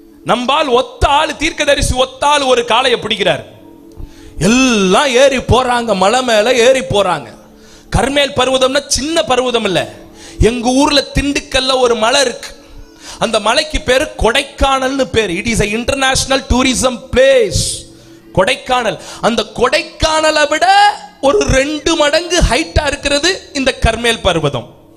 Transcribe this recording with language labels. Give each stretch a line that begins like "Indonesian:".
Tamil: நம்பால் ஒத்த ஆள், தீர்க்கதரிசி ஒத்த ஆள் ஒரு காளையை பிடிக்கிறார். எல்லாம் ஏறி போறாங்க, மலை மேல ஏறி போறாங்க. கர்மேல் பர்வதம்னா சின்ன பர்வதம் இல்ல. எங்க ஊர்ல திண்டுக்கல்ல ஒரு மலை இருக்கு. அந்த மலைக்கு பேரு கொடைக்கானல்னு பேரு.
English: It is a international tourism place.
Tamil: Kodaikanal. அந்த கொடைக்கானலை விட ஒரு 2 மடங்கு ஹைட்டா இருக்கிறது இந்த கர்மேல் பர்வதம்.